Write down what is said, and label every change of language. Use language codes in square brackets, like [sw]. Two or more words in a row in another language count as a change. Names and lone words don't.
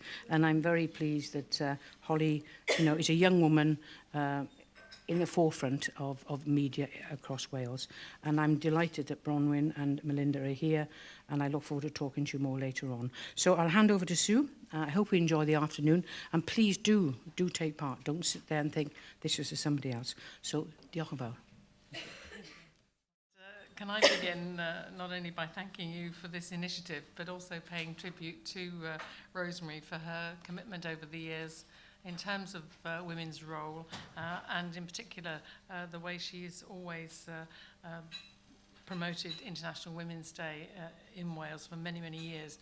[en] And I'm very pleased that Holly, is a young woman in the forefront of media across Wales. And I'm delighted that Bronwyn and Melinda are here, and I look forward to talking to you more later on. So I'll hand over to Sue. I hope you enjoy the afternoon, and please do take part. Don't sit there and think this is for somebody else. So, [cy] diolch yn fawr. [en] Can I begin not only by thanking you for this initiative, but also paying tribute to Rosemary for her commitment over the years in terms of women's role, and in particular the way she's always promoted International Women's Day in Wales for many, many years.